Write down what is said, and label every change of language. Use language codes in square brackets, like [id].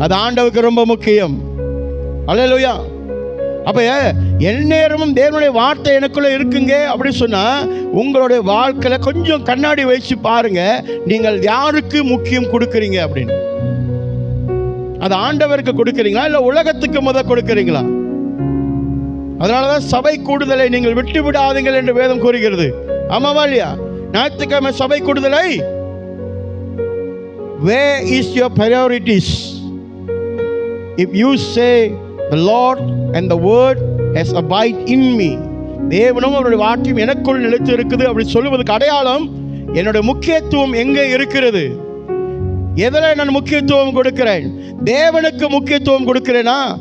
[ta] அது ஆண்டவருக்கு ரொம்ப முக்கியம். அல்லேலூயா. அப்ப எந்நேரமும் தேவனுடைய வார்த்தை எனக்குள்ள இருக்குங்க அப்படின்னு சொன்னா உங்களுடைய வாழ்க்கையில கொஞ்சம் கண்ணாடி வச்சு பாருங்க, நீங்கள் யாருக்கு முக்கியம் கொடுக்குறீங்க அப்படின்னு. அது ஆண்டவருக்கு கொடுக்குறீங்களா இல்ல உலகத்துக்கு கொடுக்குறீங்களா? அதனாலதான் சபை கூடுதலை நீங்கள் விட்டு விடாதீங்கள் என்று வேதம் கூறுகிறது. ஆமாவா இல்லையா? ஞாயிற்றுக்கிழமை சபை கூடுதலை, [en] where is your priorities? If you say the Lord and the word has abide in me, [ta] தேவனும் அவருடைய வார்த்தையும் எனக்குள் நிலைத்து இருக்குது அப்படி சொல்லுவதற்கு அடையாளம் என்னுடைய முக்கியத்துவம் எங்கே இருக்கிறது? எதில் நான் முக்கியத்துவம் கொடுக்கிறேன்? தேவனுக்கு முக்கியத்துவம் கொடுக்கிறேனா?